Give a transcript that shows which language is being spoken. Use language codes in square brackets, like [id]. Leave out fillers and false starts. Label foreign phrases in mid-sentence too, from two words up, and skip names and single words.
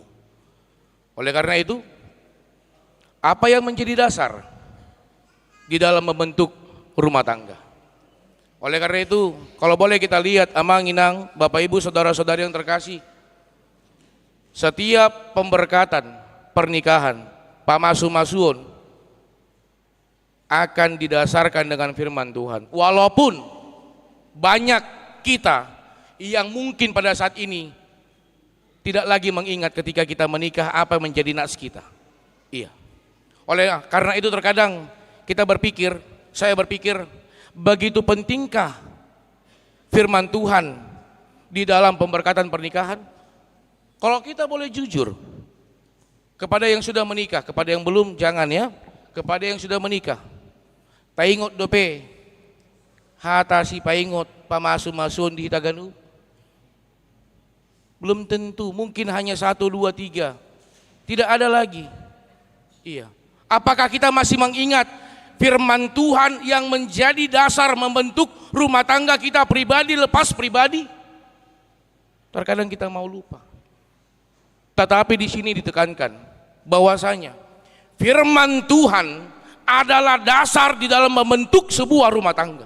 [id] Oleh karena itu, apa yang menjadi dasar di dalam membentuk rumah tangga? Oleh karena itu, kalau boleh kita lihat [bbc] Amang Inang, [id] Bapak Ibu, saudara-saudari yang terkasih, setiap pemberkatan pernikahan pamasu-masuon akan didasarkan dengan firman Tuhan. Walaupun banyak kita yang mungkin pada saat ini tidak lagi mengingat ketika kita menikah apa yang menjadi nats kita. Iya. Oleh karena itu terkadang kita berpikir, saya berpikir, begitu pentingkah firman Tuhan di dalam pemberkatan pernikahan? Kalau kita boleh jujur kepada yang sudah menikah, kepada yang belum jangan ya, kepada yang sudah menikah. [bbc] Taingot dope hatasi paingot pamasu-masuon di Hitaganu. [id] Belum tentu, mungkin hanya 1, 2, 3. Tidak ada lagi. Iya. Apakah kita masih mengingat firman Tuhan yang menjadi dasar membentuk rumah tangga kita pribadi lepas pribadi? Terkadang kita mau lupa. Tetapi di sini ditekankan bahwasanya firman Tuhan adalah dasar di dalam membentuk sebuah rumah tangga.